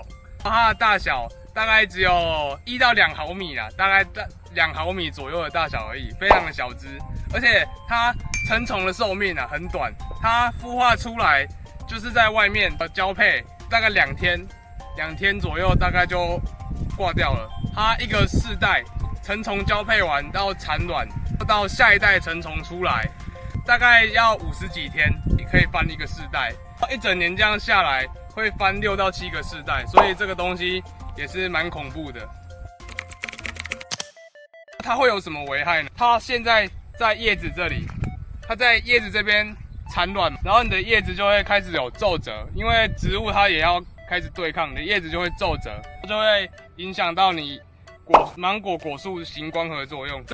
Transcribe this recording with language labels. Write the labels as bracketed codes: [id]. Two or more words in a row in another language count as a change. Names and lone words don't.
[zh] 它的大小大概只有1到2毫米啦，大概2毫米左右的大小而已，非常的小只，而且它成蟲的壽命啊很短，它孵化出來就是在外面交配，大概2天左右大概就掛掉了。它一個世代成蟲交配完到產卵，到下一代成蟲出來，大概要50幾天，你可以翻一個世代，一整年這樣下來會翻6到7個世代，所以這個東西也是蠻恐怖的。它會有什麼危害呢？它現在在葉子這裡，它在葉子這邊產卵，然後你的葉子就會開始有皺褶，因為植物它也要開始對抗，你的葉子就會皺褶，就會影響到你芒果果樹行光合作用。